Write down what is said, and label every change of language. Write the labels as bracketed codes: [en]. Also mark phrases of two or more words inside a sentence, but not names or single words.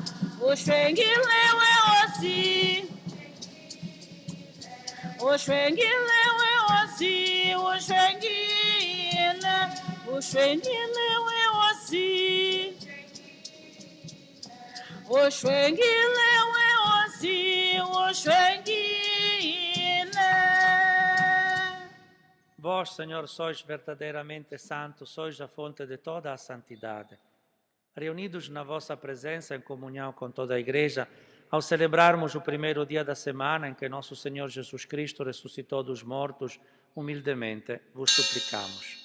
[ng] Oshwengile weosi, oshwengile weosi, oshwengile, oshwengile weosi, oshwengile weosi, oshwengile. [pt] Vós, Senhor, sois verdadeiramente santo, sois a fonte de toda a santidade. Reunidos na vossa presença em comunhão com toda a Igreja, ao celebrarmos o primeiro dia da semana em que nosso Senhor Jesus Cristo ressuscitou dos mortos, humildemente vos suplicamos.